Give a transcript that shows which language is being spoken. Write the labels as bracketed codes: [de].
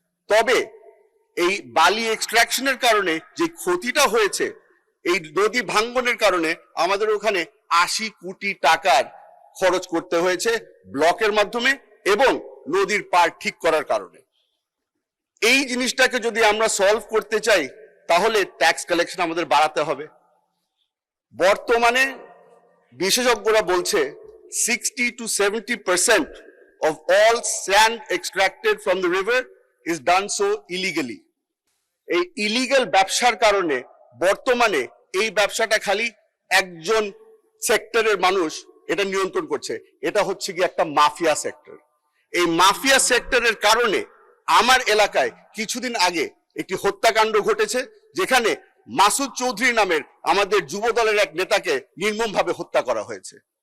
[bn] তবে এই বালি এক্সট্রাকশনের কারণে যে ক্ষতিটা হয়েছে, এই নদী ভাঙ্গনের কারণে আমাদের ওখানে 80 কোটি টাকার খরচ করতে হয়েছে ব্লকের মাধ্যমে এবং নদীর পার ঠিক করার কারণে। এই জিনিসটাকে যদি আমরা সলভ করতে চাই তাহলে ট্যাক্স কালেকশন আমাদের বাড়াতে হবে। বর্তমানে বিশেষজ্ঞরা বলছে [en] 60 to 70% of all sand extracted from the river is done so illegally. [bn] এই ইলিগাল ব্যবসার কারণে বর্তমানে এই ব্যবসাটা খালি একজন সেক্টরের মানুষ এটা নিয়ন্ত্রণ করছে, এটা হচ্ছে কি একটা মাফিয়া সেক্টর। এই মাফিয়া সেক্টরের কারণে আমার এলাকায় কিছুদিন আগে একটি হত্যাকাণ্ড ঘটেছে, যেখানে মাসুদ চৌধুরী নামের আমাদের যুব দলের এক নেতাকে নির্মমভাবে হত্যা করা হয়েছে।